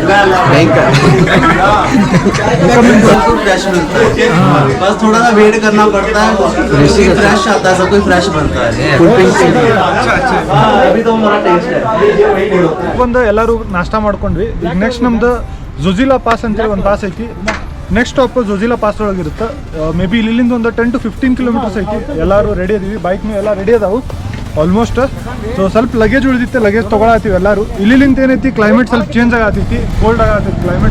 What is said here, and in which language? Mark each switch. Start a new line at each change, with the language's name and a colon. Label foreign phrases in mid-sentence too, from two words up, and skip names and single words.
Hindi: फ्रेश मिलता है, बस थोड़ा सा वेट करना पड़ता है. फ्रेश आता है, सब कुछ फ्रेश बनता है. अभी तो हमारा टेस्ट है.
Kannada: ಒಂದು ಎಲ್ಲರೂ ನಾಷ್ಟ ಮಾಡ್ಕೊಂಡ್ವಿ. ಈಗ ನೆಕ್ಸ್ಟ್ ನಮ್ದು ಜೋಜಿಲಾ ಪಾಸ್ ಅಂತೇಳಿ ಒಂದು ಪಾಸ್ ಐತಿ.
English: next stop
Kannada: ಜೋಜಿಲಾ ಪಾಸ್ ಒಳಗಿರುತ್ತೆ.
English: may be
Kannada: ಇಲ್ಲಿಂದ ಒಂದು
English: 10 to 15 kilometers
Kannada: ಐತಿ. ಎಲ್ಲರೂ ರೆಡಿ ಅದೀವಿ, ಬೈಕ್ನು ಎಲ್ಲ ರೆಡಿ ಅದಾವು ಆಲ್ಮೋಸ್ಟ್. ಸೊ ಸ್ವಲ್ಪ ಲಗೇಜ್ ಉಳಿದಿತ್ತೆ, ಲಗೇಜ್ ತೊಗೊಳತ್ತೀವಿ ಎಲ್ಲರೂ. ಇಲ್ಲಿಂದ ಏನೈತಿ ಕ್ಲೈಮೇಟ್ ಸ್ವಲ್ಪ ಚೇಂಜ್ ಆಗತ್ತೈತಿ, ಕೋಲ್ಡ್ ಆಗತ್ತೈತಿ ಕ್ಲೈಮೇಟ್.